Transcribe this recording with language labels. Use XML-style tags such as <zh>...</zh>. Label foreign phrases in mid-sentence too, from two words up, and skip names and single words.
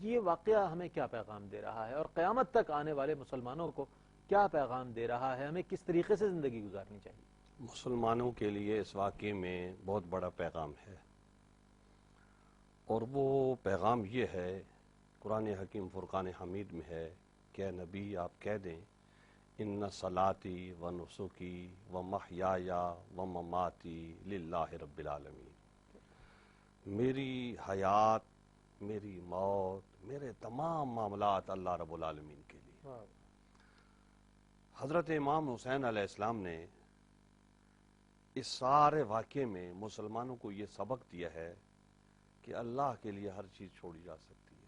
<ur>یہ واقعہ ہمیں کیا پیغام دے رہا ہے، اور قیامت تک آنے والے مسلمانوں کو کیا پیغام دے رہا ہے؟ ہمیں کس طریقے سے زندگی گزارنی چاہیے؟ مسلمانوں کے لیے اس واقعے میں بہت بڑا پیغام ہے، اور وہ پیغام یہ ہے، قرآن حکیم فرقان حمید میں ہے کہ اے نبی آپ کہہ دیں</ur> <ar>ان صلاتی و نسکی و محیایا و مماتی للہ رب العالمین،</ar> <ur>میری حیات، میری موت، میرے تمام معاملات</ur> <ar>اللہ رب العالمین</ar> <ur>کے لیے۔ حضرت امام حسین علیہ السلام نے اس سارے واقعے میں مسلمانوں کو یہ سبق دیا ہے کہ اللہ کے لیے ہر چیز چھوڑی جا سکتی ہے۔</ur>